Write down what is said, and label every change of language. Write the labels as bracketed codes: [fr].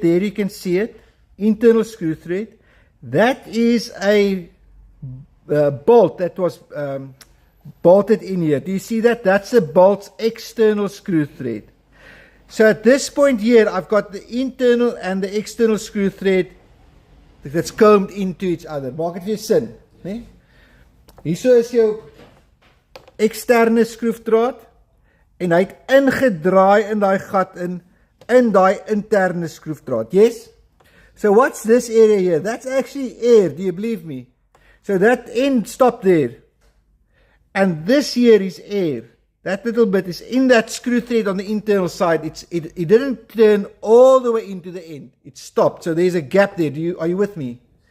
[en] There you can see it. Internal screw thread. That is a bolt that was bolted in here. Do you see that? That's a bolt's external screw thread. So at this point here, I've got the internal and the external screw thread that's combed into each other. [af] Maak het weer sin, né? Hierso is jou eksterne skroefdraad en hy het ingedraai in daai gat in daai interne skroefdraad. [en] Yes? So what's this area here? That's actually air, do you believe me? So that end stopped there. And this here is air. That little bit is in that screw thread on the internal side. It didn't turn all the way into the end. It stopped. So there's a gap there. Are you with me?